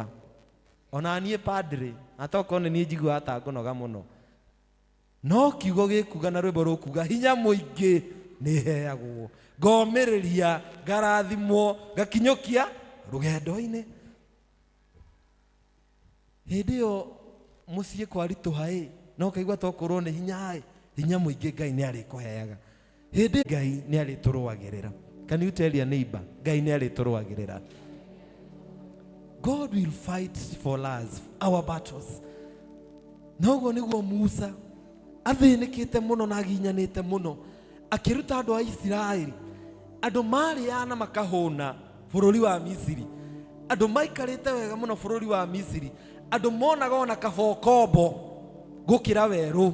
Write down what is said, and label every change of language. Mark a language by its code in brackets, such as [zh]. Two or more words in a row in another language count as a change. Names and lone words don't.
[ki] Ona niĩ padre atokorwo nĩ niĩ njiguaga ta ngũnoga mũno, no kiugo gĩkuga na rwĩmbo rũkuga hinya mũingĩ nĩheagwo, ngomĩrĩria, ngarathimwo, ngakinyũkia rũgendo-inĩ. Hĩndĩ ĩyo mũciĩ kwaritũha no kaigua tokorwo nĩ hinya mũingĩ Ngai nĩ arĩkũheaga. Hĩndĩ Ngai nĩ arĩtũrũagĩrĩra. [en] Can you tell your neighbor, [ki] Ngai nĩ arĩtũrũagĩrĩra. [en] God will fight for us our battles. [ki] Noguo nĩguo Musa athĩnĩkĩte mũno na aginyanĩte mũno akĩruta andũ a Isiraeli. Andũ marĩana makahũna bũrũri wa Misiri. Andũ maikarĩte wega mũno bũrũri wa Misiri. Andũ monaga ona kabokombo gũkĩra werũ.